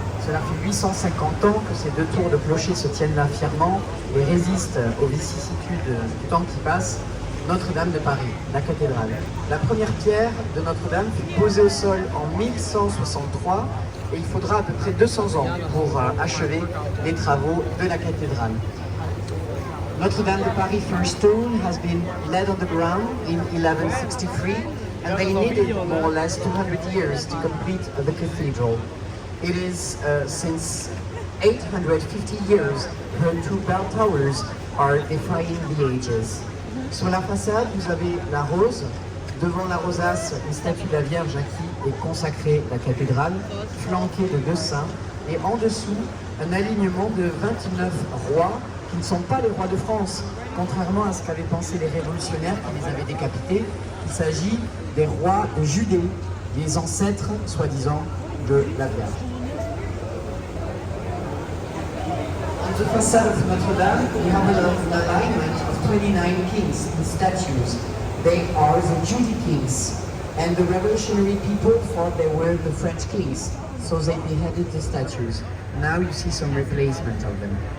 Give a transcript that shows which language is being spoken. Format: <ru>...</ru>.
<fr>Cela fait 850 ans que ces deux tours de clocher se tiennent là fièrement et résistent aux vicissitudes du temps qui passe. Notre-Dame de Paris, la cathédrale. La première pierre de Notre-Dame fut posée au sol en 1163 et il faudra à peu près 200 ans pour achever les travaux de la cathédrale.</fr> <en>Notre-Dame de Paris first stone has been laid on the ground in 1163 and they needed more or less 200 years to complete the cathedral. It is since 850 years her two bell towers are defying the ages.</en> <fr>Sur la façade, vous avez la rose. Devant la rosace, une statue de la Vierge à qui est consacrée la cathédrale, flanquée de deux saints. Et en dessous, un alignement de 29 rois qui ne sont pas les rois de France. Contrairement à ce qu'avaient pensé les révolutionnaires qui les avaient décapités, il s'agit des rois de Judée, les ancêtres, soi-disant, de la Vierge.</fr> <en>On the facade of Notre Dame, we have an alignment of 29 kings in statues. They are the Judy kings, and the revolutionary people thought they were the French kings, so they beheaded the statues. Now you see some replacement of them.</en>